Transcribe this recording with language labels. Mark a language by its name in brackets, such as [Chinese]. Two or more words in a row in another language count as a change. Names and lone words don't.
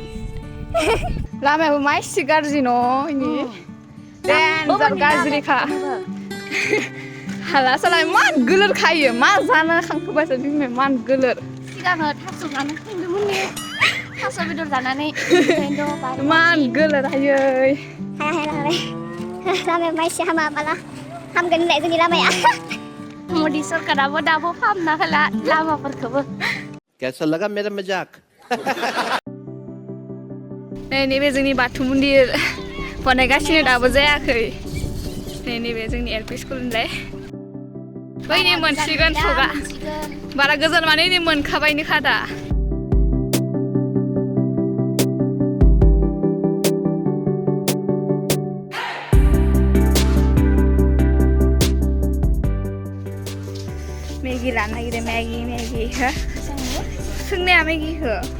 [Bodo] लामायाबो मा एसे गाज्रि न' इनि देनजार गाज्रिखा हाला साला मान गोलोर खायो मा जानो खांखोबायसो बिमाया मान गोलोर सिगाङो थास' जानो खांदोंमोन थास' बेदर जानानै मान गोलोर हायै लामाया माइसि हामा माला हामगोन होनलाय जोंनि लामाया मदि सरकाराबो दाबो फाहामना होला लामाफोरखौबो [Hindi] कैसा लगा मेरा मजाक [Bodo] नैबे जोंनि बाथौ मन्दिर बानायगासिनो दाबो जायाखै नैबे जोंनि एल पि स्कुल होनलाय बैनि मोनसिगोन सगा बारा गोजान माने नै मोनखाबायनोखा दा मेगि लानो नागिरदों मेगि हो सोंनाया मेगि हो